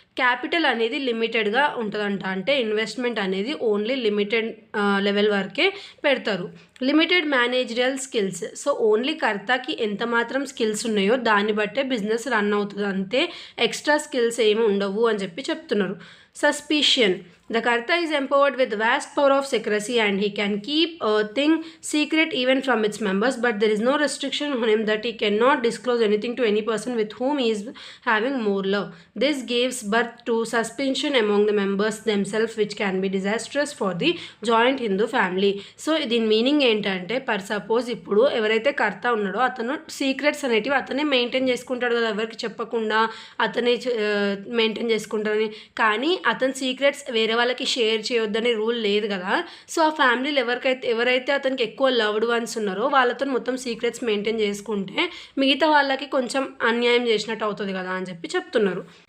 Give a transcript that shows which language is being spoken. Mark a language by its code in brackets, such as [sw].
[te] Capital అనేది లిమిటెడ్గా ఉంటుందంట. అంటే ఇన్వెస్ట్మెంట్ అనేది ఓన్లీ లిమిటెడ్ లెవెల్ వరకే పెడతారు. Limited managerial skills. So only కర్తకి ఎంత మాత్రం స్కిల్స్ ఉన్నాయో దాన్ని బట్టే బిజినెస్ రన్ అవుతుంది, అంతే ఎక్స్ట్రా స్కిల్స్ ఏమి ఉండవు అని చెప్పి చెప్తున్నారు. Suspicion. [en] The Karta is empowered with vast power of secrecy and he can keep a thing secret even from its members, but there is no restriction on him that he cannot disclose anything to any person with whom he is having more love. This gives birth to suspicion among the members themselves, which can be disastrous for the joint Hindu family. [te] So దీని meaning ఏంటంటే, per suppose ఇప్పుడు ఎవరైతే కర్త ఉన్నాడో అతను secrets అనేటివి అతనే maintain చేసుకుంటాడు కదా, ఎవరికి చెప్పకుండా అతనే మెయింటైన్ చేసుకుంటాడని. కానీ అతని సీక్రెట్స్ వేరే వాళ్ళకి షేర్ చేయొద్దని రూల్ లేదు కదా. సో ఆ ఫ్యామిలీలో ఎవరైతే అతనికి ఎక్కువ లవ్డ్ వన్స్ ఉన్నారో వాళ్ళతో మొత్తం సీక్రెట్స్ మెయింటైన్ చేసుకుంటే మిగతా వాళ్ళకి కొంచెం అన్యాయం చేసినట్టు అవుతుంది కదా అని చెప్పి చెప్తున్నారు.